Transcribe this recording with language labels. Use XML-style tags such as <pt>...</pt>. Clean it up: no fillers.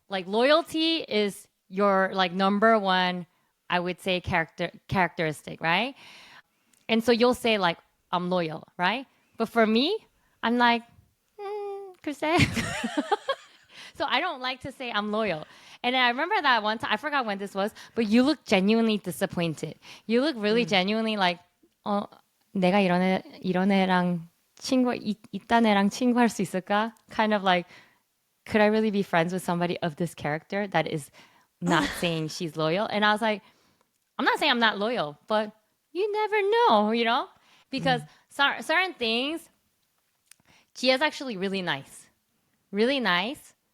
<en>Like, loyalty is your like number one, I would say, characteristic, right? And so you'll say like, I'm loyal, right? But for me, I'm like,</en> <ko>글쎄.</ko> <en>So I don't like to say I'm loyal. And I remember that one time, I forgot when this was, but you look genuinely disappointed. You look really genuinely like,</en> <ko>내가 이런 애랑 이딴 애랑 친구할 수 있을까?</ko> <en>Kind of like, could I really be friends with somebody of this character that is not saying she's loyal? And I was like, I'm not saying I'm not loyal, but you never know, Because certain things, Jihye's actually really nice. Really nice.</en>